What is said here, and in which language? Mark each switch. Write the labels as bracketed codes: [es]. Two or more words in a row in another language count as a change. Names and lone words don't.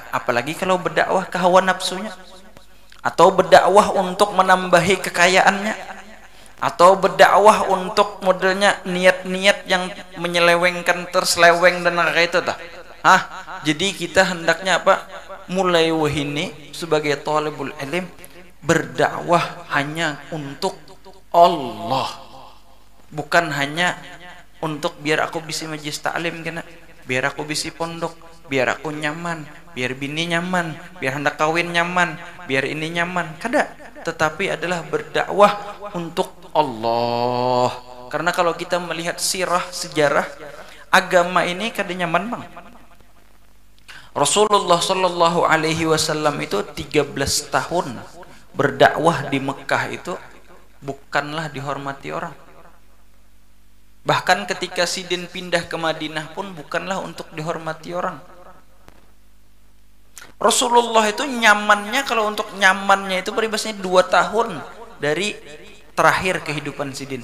[id] Apalagi kalau berdakwah ke hawa nafsunya, atau berdakwah untuk menambahi kekayaannya, atau berdakwah untuk modelnya niat-niat yang menyelewengkan, terseleweng dan kayak itu tah. Jadi kita hendaknya mulai wahini sebagai [ar] طالب العلم [id] berdakwah hanya untuk Allah, bukan hanya untuk biar aku bisa majlis taklim kena, biar aku bisa pondok, biar aku nyaman, biar bini nyaman, biar hendak kawin nyaman, biar ini nyaman, kada. Tetapi adalah berdakwah untuk Allah. Karena kalau kita melihat sirah sejarah agama ini kada nyaman bang. Rasulullah [ar] صلى الله عليه وسلم [id] itu 13 tahun berdakwah di Mekah itu bukanlah dihormati orang. Bahkan ketika Sidin pindah ke Madinah pun bukanlah untuk dihormati orang. Rasulullah itu nyamannya, kalau untuk nyamannya itu peribahasanya 2 tahun dari terakhir kehidupan Sidin.